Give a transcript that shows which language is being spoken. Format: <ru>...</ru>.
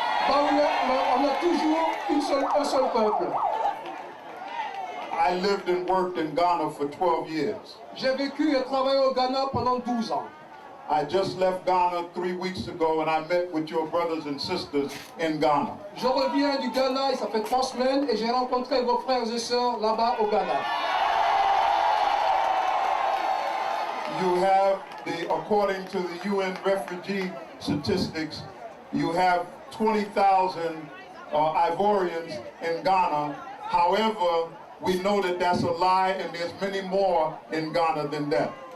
<fr>On a toujours un seul peuple.</fr> <en>I lived and worked in Ghana for 12 years.</en> <fr>J'ai vécu et travaillé au Ghana pendant 12 ans.</fr> <en>I just left Ghana 3 weeks ago and I met with your brothers and sisters in Ghana.</en> <fr>Je reviens du Ghana et ça fait 3 semaines et j'ai rencontré vos frères et sœurs là-bas au Ghana.</fr> <en>You have according to the UN refugee statistics, you have 20,000 Ivorians in Ghana. However, we know that that's a lie and there's many more in Ghana than that.</en>